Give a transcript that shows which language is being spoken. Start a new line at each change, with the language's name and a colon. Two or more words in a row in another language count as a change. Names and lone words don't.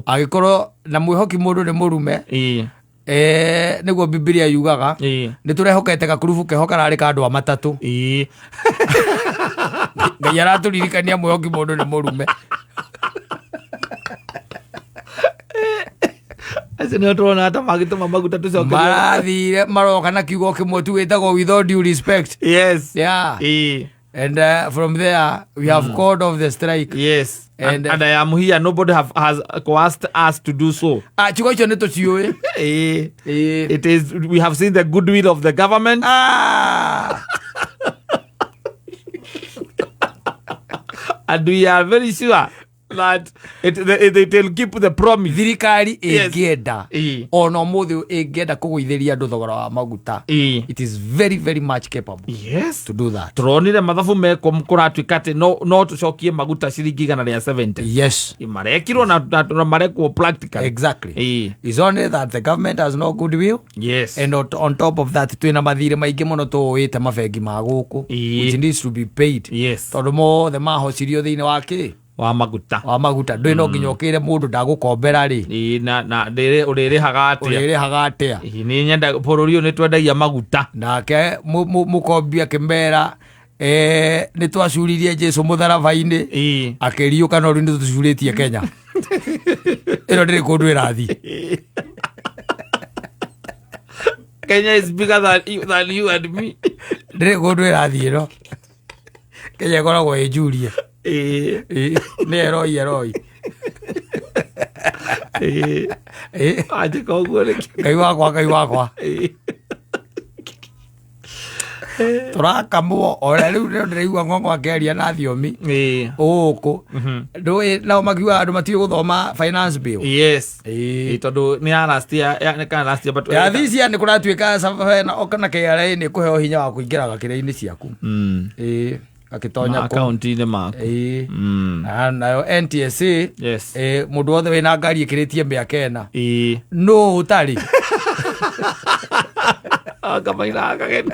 Kikuyu: agĩkorwo na mwĩhoki mũndũ nĩ mũrume nĩguo Bibilia yugaga nĩ tũrehokete gakurubu keho kararĩ ka andũ matatũ Ngai aratũririkania mwĩhoki mũndũ nĩ mũrume acio nĩo tũrona ata magĩtũma maguta tũcoke marathire maroka na kiugo kĩmwe tu wĩtagwo
English: with all due respect and from there we have called off the strike and I am here, nobody has coerced us to do so.
Kikuyu: Chiko icho nĩ tũciũĩ
English: it is, we have seen the goodwill of the government and we are very sure that they'll keep the promise.
Kikuyu: Thirikari ĩngĩenda ona ũmũthĩ ĩngĩenda kũgũithĩria andũ thogora wa maguta
English: it is very very much capable to do that.
Kikuyu: Tũronire mathabu meko kũratuĩka atĩ no tũcokie maguta ciringi 170 marekirwo na marekwo practical
English: is only that the government has no goodwill and on top of that
Kikuyu: twĩna mathirĩ maingĩ mũno tũũĩte mabengi ma gũkũ
English: which needs to be paid
Kikuyu: tondũ mothe mahocirio thĩinĩ wa kĩ wa maguta ndũĩ no nginya ũkĩre mũndũ ndagũkombera rĩ na ũrĩrĩhaga atĩa nĩ nyenda bũrũri ũyũ nĩ twendagia maguta nake mũkombi akĩmera nĩ twacuririe Jesu mũtharaba-inĩ akĩriũka no rĩu nĩ tũcurĩtie Kenya ĩno ndĩrĩ kũndũ ĩrathiĩ
English: Kenya is bigger than you and me
Kikuyu: ndĩrĩ kũndũ ĩrathiĩ ĩno Kenya ĩkoragwo ĩnjurie nĩ eroi anjĩka ũguo Ngai wakwa tũrakamwo ũrĩa rĩu ndĩraigua ng'ong'o akĩaria na thiomi gũkũ ndũĩ nao makiuga andũ matiĩ gũthoma
English: finance bill
Kikuyu: tondũ nĩ ya
English: last year this year
Kikuyu: nĩ kũratuĩka kana KRA nĩ kũheo hinya wa kũingĩra gakĩrĩa-inĩ ciaku akitonya akaunti-inĩ maku nayo NTSA mũndũ wothe wĩna ngari ĩkĩrĩtie mĩaka ĩna no ũtarĩ akamaina akagenda